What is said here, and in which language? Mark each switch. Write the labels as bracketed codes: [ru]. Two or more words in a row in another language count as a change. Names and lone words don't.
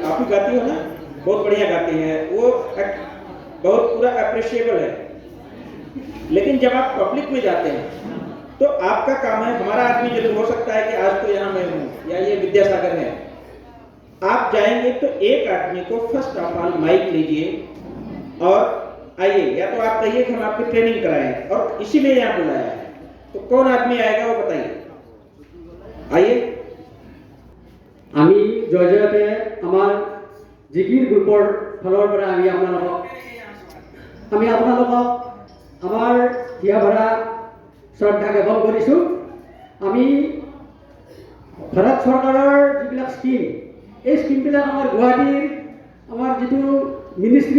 [hi] आप भी गाती हो ना बहुत बढ़िया गाती हैं वो बहुत पूरा अप्रिशिएबल है लेकिन जब आप पब्लिक में जाते हैं तो आपका काम है हमारा आदमी जो हो सकता है कि आज तो यहाँ मैं हूँ या ये विद्यासागर है आप जाएंगे तो एक आदमी को [en] first of all [hi] माइक लीजिए और आइए या तो आप कहिए कि हम आपकी ट्रेनिंग कराएं और इसीलिए यहाँ बुलाया है तो कौन आदमी आएगा वो बताइए आइए [as] আমি জয়জয়তে আমাৰ জিকিৰ গ্ৰুপৰ ফালৰ পৰা আমি আপোনালোকক আমাৰ হিয়াভৰা শ্ৰদ্ধা জ্ঞাপন কৰিছোঁ আমি ভাৰত চৰকাৰৰ যিবিলাক স্কিম এই স্কিমবিলাক আমাৰ গুৱাহাটীৰ আমাৰ যিটো মিনিষ্ট্ৰী